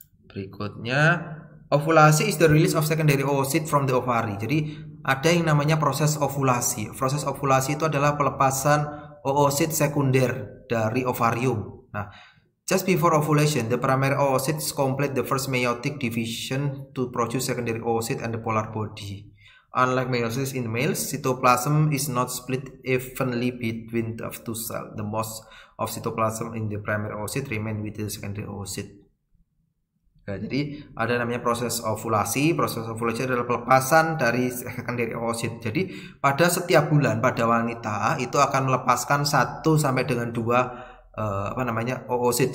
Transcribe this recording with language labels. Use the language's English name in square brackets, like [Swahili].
[English] Berikutnya, ovulasi is the release of secondary oocyte from the ovary. [Indonesian] Jadi ada yang namanya proses ovulasi. Proses ovulasi itu adalah pelepasan oosit sekunder dari ovarium. [English] Nah, just before ovulation, the primary oocytes complete the first meiotic division to produce secondary oocyte and the polar body. Unlike meiosis in males, cytoplasm is not split evenly between the two cells. The most of cytoplasm in the primary oocyte remain with the secondary oocyte. [Indonesian] Nah, jadi ada namanya proses ovulasi. Proses ovulasi adalah pelepasan dari secondary oocyte. Jadi pada setiap bulan pada wanita itu akan melepaskan 1 sampai dengan 2 oocyte.